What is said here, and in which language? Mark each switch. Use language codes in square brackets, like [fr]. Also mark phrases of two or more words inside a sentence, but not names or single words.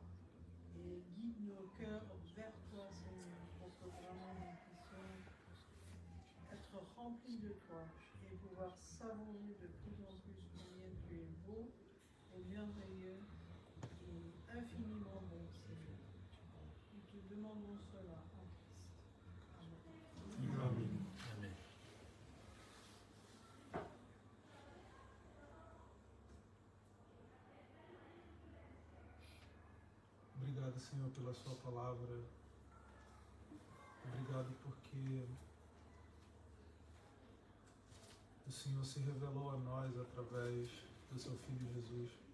[fr] Et guide nos cœurs vers toi, Seigneur, pour que vraiment nous puissions être remplis de toi et pouvoir savourer de plus en plus combien tu es beau et merveilleux et infiniment bon, Seigneur. Nous te demandons cela en Christ. Amen. [pt] Amém. Amém. Obrigado, Senhor, pela sua palavra. Obrigado porque o Senhor se revelou a nós através do seu Filho Jesus.